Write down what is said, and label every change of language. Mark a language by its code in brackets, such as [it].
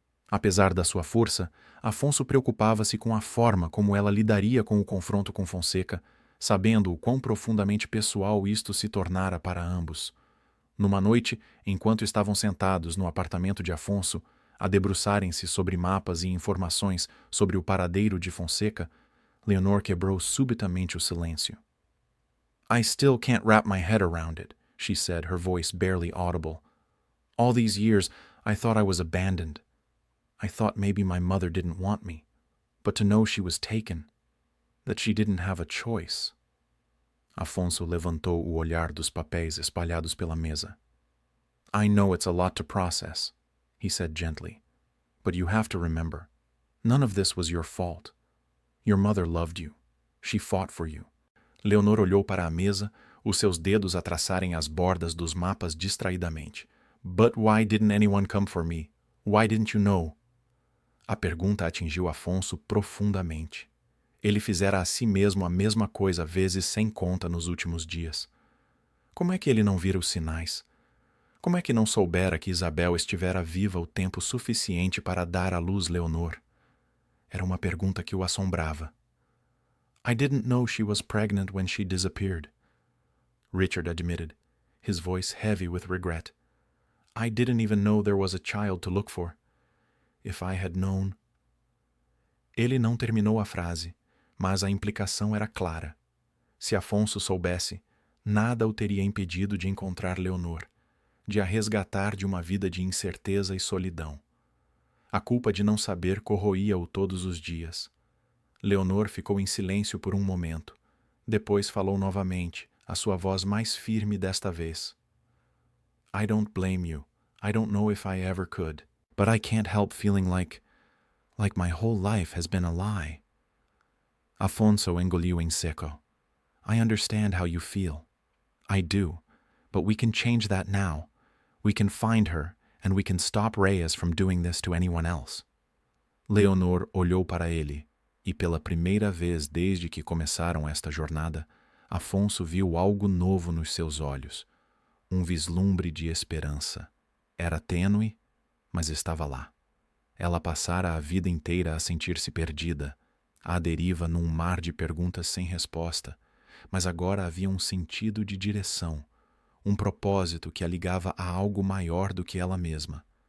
[pt] Apesar da sua força, Afonso preocupava-se com a forma como ela lidaria com o confronto com Fonseca, sabendo o quão profundamente pessoal isto se tornara para ambos. Numa noite, enquanto estavam sentados no apartamento de Afonso, a debruçarem-se sobre mapas e informações sobre o paradeiro de Fonseca, Leonor quebrou subitamente o silêncio. [en] I still can't wrap my head around it, she said, her voice barely audible. All these years, I thought I was abandoned. I thought maybe my mother didn't want me, but to know she was taken, that she didn't have a choice. [pt] Afonso levantou o olhar dos papéis espalhados pela mesa. [en] I know it's a lot to process, he said gently. But you have to remember, none of this was your fault. Your mother loved you. She fought for you. [pt] Leonor olhou para a mesa, os seus dedos a traçarem as bordas dos mapas distraidamente. [en] But why didn't anyone come for me? Why didn't you know? [pt] A pergunta atingiu Afonso profundamente. Ele fizera a si mesmo a mesma coisa vezes sem conta nos últimos dias. Como é que ele não vira os sinais? Como é que não soubera que Isabel estivera viva o tempo suficiente para dar à luz Leonor? Era uma pergunta que o assombrava. [en] I didn't know she was pregnant when she disappeared, Richard admitted, his voice heavy with regret. I didn't even know there was a child to look for. If I had known... [pt] Ele não terminou a frase, mas a implicação era clara. Se Afonso soubesse, nada o teria impedido de encontrar Leonor, de a resgatar de uma vida de incerteza e solidão. A culpa de não saber corroía-o todos os dias. Leonor ficou em silêncio por um momento. Depois falou novamente, a sua voz mais firme desta vez. [en] I don't blame you. I don't know if I ever could. But I can't help feeling like my whole life has been a lie. [pt] Afonso engoliu em seco. [en] I understand how you feel. I do. But we can change that now. We can find her, and we can stop Reyes from doing this to anyone else. [pt] Leonor olhou para ele, e pela primeira vez desde que começaram esta jornada, Afonso viu algo novo nos seus olhos. Um vislumbre de esperança. Era tênue, mas estava lá. Ela passara a vida inteira a sentir-se perdida, à deriva num mar de perguntas sem resposta, mas agora havia um sentido de direção, um propósito que a ligava a algo maior do que ela mesma.